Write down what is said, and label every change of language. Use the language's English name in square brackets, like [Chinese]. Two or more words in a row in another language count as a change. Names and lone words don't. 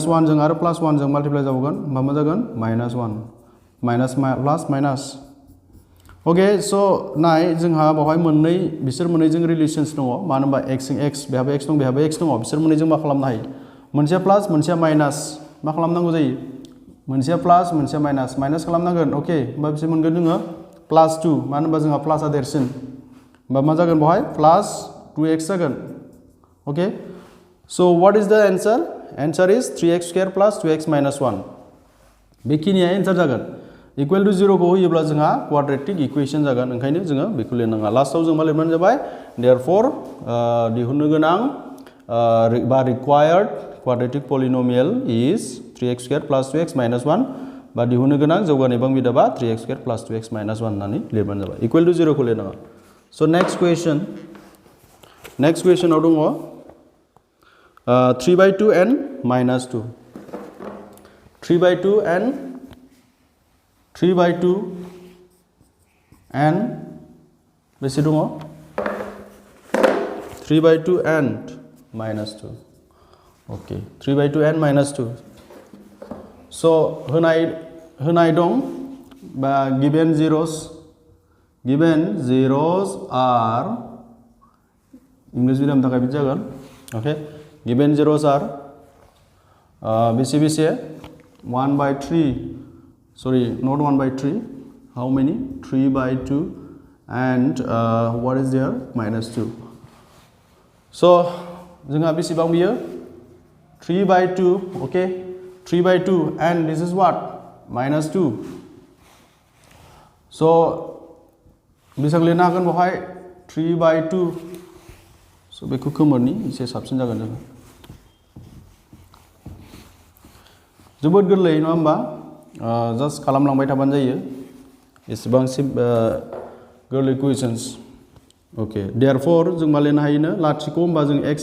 [Bodo] 1 जों आरो प्लस 1 जों माल्टिप्लाइ जाबावगोन होमबा मा जागोन माइनास 1 [English] minus plus minus okay [Bodo] स' नाय जोंहा बावहाय बिसोर मोननैजों रिलेशन्स दङ मानो होनबा x जों x बेहाबो x दं बेहाबो x दङ बिसोर मोननैजों मा खालामनो हायो मोनसेया प्लास मोनसेया माइनास मा खालामनांगौ जायो मोनसेया प्लास मोनसेया माइनास खालामनांगोन ओके होमबा बिसोर मोनगोन जोङो प्लास 2 मानो होनबा जोंहा प्लासआ देरसिन होमबा मा जागोन बावहाय प्लास 2x जागोन [English] okay So what is the answer? Answer is 3x square plus 2x minus 1. [Bodo] बेखिनिया आन्सार जागोन [English] equal to 0 [Bodo] को होयोब्ला जोंहा [English] quadratic equation [Bodo] जागोन ओंखायनो जोङो बेखौ लिरनाङा लास्टआव जों मा लिरबानो जाबाय देयरफॉर दिहुननो गोनां बा [English] required quadratic polynomial is 3x square plus 2x minus 1 [Bodo] बा दिहुननो गोनां जौगानाय बां बिदाबा [English] 3x square plus 2x minus 1 [Bodo] होननानै लिरबानो जाबाय [English] equal to 0 [Bodo] को लिरनाङा [English] so next [Bodo] क्वेश्चनआव दङ [English] 3/2 and minus 2 3/2 and [Bodo] बेसे दङ [English] 3/2 and minus 2 okay 3/2 and minus 2 so [Bodo] होनाय दं बा [English] given zeros are English medium [Bodo] थाखाय बिदि जागोन [English] okay given zeros are बेसे 1/3 sorry not 1/3 how many 3/2 and what is there minus 2 so [Bodo] जोंहा बेसेबां बियो [English] 3/2 okay 3/2 and this is what minus 2 [Bodo] so बेसेबां लिरनो हागोन बेवहाय 3/2 so बेखौ खोमोरनि एसे साबसिन जागोन जों जोबोद गोरलै नङा होमबा जास्ट खालामलांबाय थाबानो जायो एसेबां गोरलै [English] questions okay therefore [Bodo] जों मा लिरनो हायोनो लाथिख' होमबा जों x